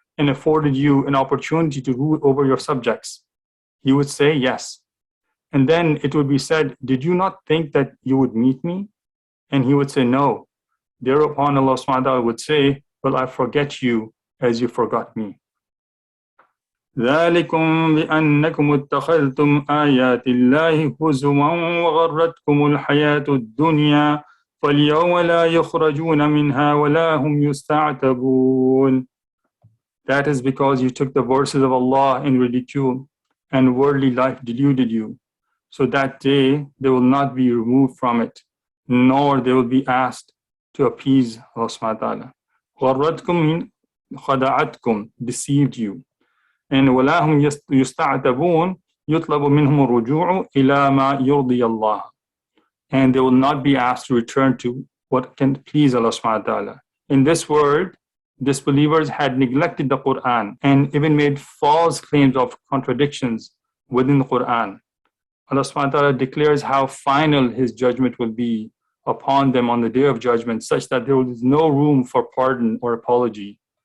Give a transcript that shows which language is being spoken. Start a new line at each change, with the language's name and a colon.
English: and afforded you an opportunity to rule over your subjects? He would say, yes. And then it would be said, did you not think that you would meet me? And he would say, no. Thereupon Allah subhanahu wa ta'ala would say, well, I forget you as you forgot me.
Arabic: ذلكم بأنكم اتخذتم آيات الله هزوا وغرتكم الحياة الدنيا فاليوم لا يخرجون منها ولا هم يستعتبون.
English: That is because you took the verses of Allah in ridicule and worldly life deluded you. So that day they will not be removed from it, nor they will be asked to appease Allah subhanahu wa ta'ala.
Arabic: غرتكم خدعتكم,
English: deceived you.
Arabic: And ولا هم يستعتبون يطلب منهم الرجوع إلى ما يرضي الله.
English: And they will not be asked to return to what can please Allah subhanahu wa ta'ala. In this world, disbelievers had neglected the Quran and even made false claims of contradictions within the Quran. Allah subhanahu wa ta'ala declares how final His judgment will be upon them on the day of judgment, such that there is no room for pardon or apology.